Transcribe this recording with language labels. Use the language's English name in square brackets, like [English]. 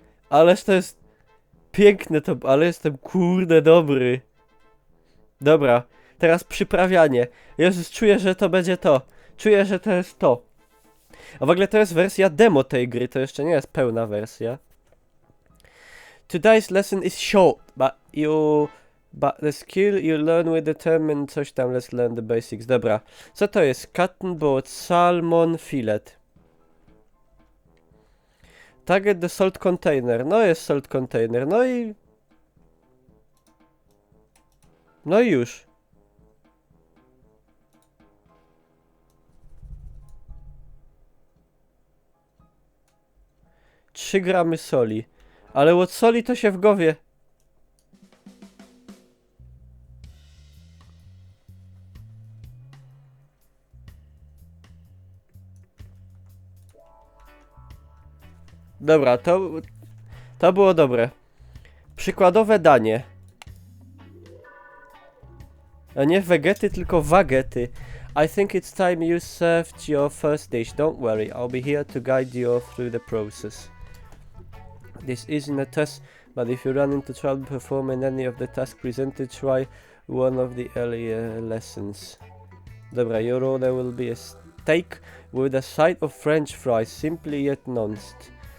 [Polish] Ależ to jest piękne to, ale jestem kurde dobry. Dobra, teraz przyprawianie. Jezus, czuję, że to będzie to. Czuję, że to jest to. A w ogóle to jest wersja demo tej gry, to jeszcze nie jest pełna wersja. [English] Today's lesson is short, but the skill you learn with determine [Polish] coś tam, [English] let's learn the basics. [Polish] Dobra, co to jest? [English] Cotton board, salmon, fillet. Target the salt container, [Polish] no jest [English] salt container, [Polish] no i... No i już. Trzy gramy soli. Ale od soli to się w głowie. Dobra, to było dobre. Przykładowe danie. A nie wegety, tylko wagety. [English] I think it's time you served your first dish. Don't worry, I'll be here to guide you through the process. This isn't a test, but if you run into trouble performing any of the tasks presented, try one of the earlier lessons. Dobra, your order will be a steak with a side of French fries, simply yet nuanced.